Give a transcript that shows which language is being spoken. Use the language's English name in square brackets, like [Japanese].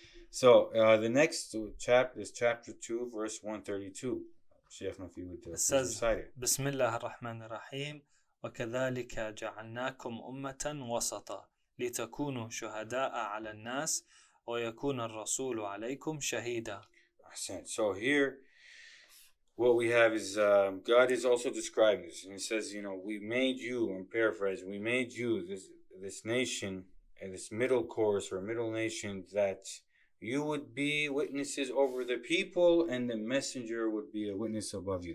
[English] So the next chapter is chapter 2, verse 132. Shaykhna, if you would recite it. [Arabic] بسم الله الرحمن الرحيم وكذلك جعلناكم أمة وسطا لتكونوا شهداء على الناس ويكون الرسول عليكم شهيدا. [English] So here what we have is God is also describing this, and He says, we made you, I'm paraphrasing, we made you this nation and this middle course or middle nation that you would be witnesses over the people and the messenger would be a witness above you.